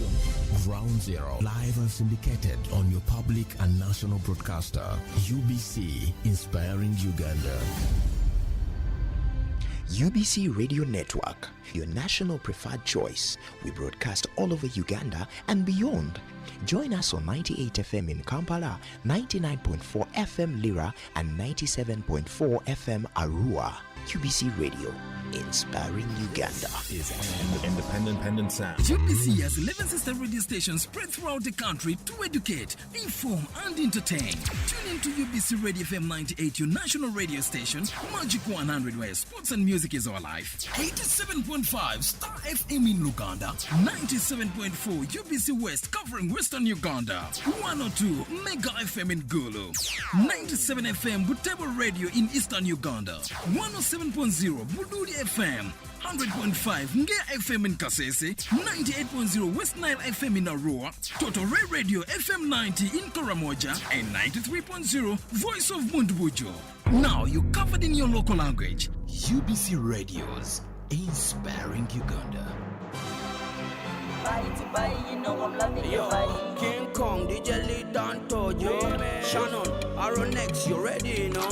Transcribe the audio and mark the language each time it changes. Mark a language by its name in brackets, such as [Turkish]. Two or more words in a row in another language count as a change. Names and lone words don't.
[English] Ground Zero, live and syndicated on your public and national broadcaster, UBC, inspiring Uganda. UBC Radio Network, your national preferred choice. We broadcast all over Uganda and beyond. Join us on 98 FM in Kampala, 99.4 FM Lira, and 97.4 FM Arua. UBC Radio, inspiring Uganda. Is independent sound. UBC has 11 sister radio stations spread throughout the country to educate, inform, and entertain. Tune in to UBC Radio FM 98, your national radio station, Magic 100, where sports and music is our life. 87.5 Star FM in Uganda, 97.4 UBC West covering Western Uganda, 102 Mega FM in Gulu, 97 FM Butebo Radio in Eastern Uganda, 107.0 Buduri FM, 100.5 Ngea FM in Kasese, 98.0 West Nile FM in Arua, Totore Radio FM 90 in Karamoja, and 93.0 Voice of Mundbujo. Now you're covered in your local language. UBC Radios, inspiring Uganda. Yo, King Kong, DJ Lee Dan Tojo, Shannon, Aaron X, you ready, you know?